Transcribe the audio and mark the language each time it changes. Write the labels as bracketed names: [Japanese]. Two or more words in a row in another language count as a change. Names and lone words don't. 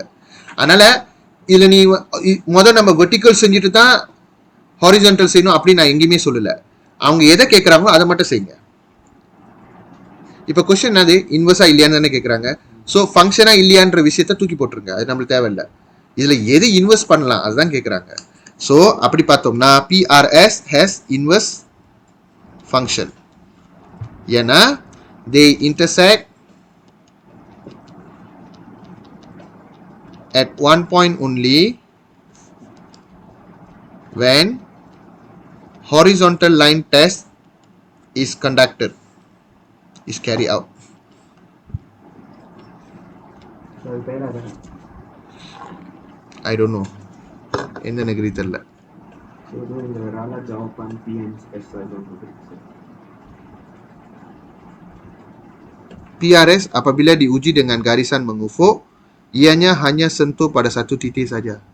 [Tamil] அதனால் இதில் நீ நம்ம வெர்டிக்கல் செஞ்சுட்டு தான் ஹாரிசான்டல் செய்யணும் அப்படின்னு நான் எங்கேயுமே சொல்லலை. அவங்க எதை கேட்குறாங்களோ அதை மட்டும் செய்யுங்க. இப்போ கொஸ்டின் என்னது? இன்வெர்ஸா இல்லையான்னு தானே கேட்குறாங்க. ஸோ ஃபங்க்ஷனா இல்லையான்ற விஷயத்த தூக்கி போட்டுருங்க, அது நம்மளுக்கு தேவையில்லை. இதில் எது இன்வெஸ்ட் பண்ணலாம் அதுதான் கேட்குறாங்க. ஸோ அப்படி பார்த்தோம்னா [English] PRS has inverse function. [Tamil] ஏன்னா [English] they intersect at one point only when horizontal line test is conducted, is carried out. I don't know. [Tamil] எந்த நகரி தெரியல. [Malay] PRS apabila diuji dengan garisan mengufuk, ianya hanya sentuh pada satu titik saja.